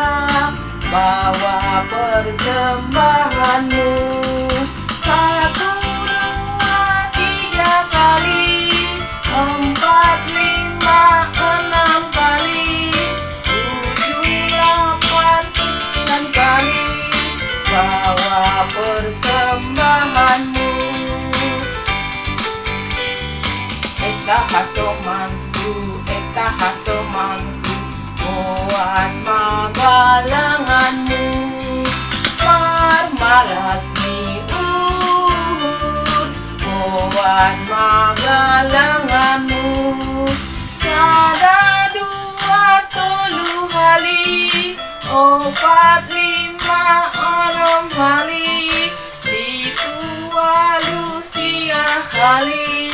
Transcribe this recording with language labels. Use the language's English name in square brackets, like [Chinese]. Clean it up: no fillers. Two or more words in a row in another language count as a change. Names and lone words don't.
[Indonesian] Bawa persembahanmu 1, 2, 3 kali, 4, 5, 6 kali, 7, 8, 9 kali. Bawa persembahanmu. [Batak Simalungun] Eta hasomanku, mohon magalanganmu. Marmalas ni uhud, mohon magalanganmu. [Indonesian] 1, 2, 3 kali, 4, 5, 6 kali, 7, 8 kali.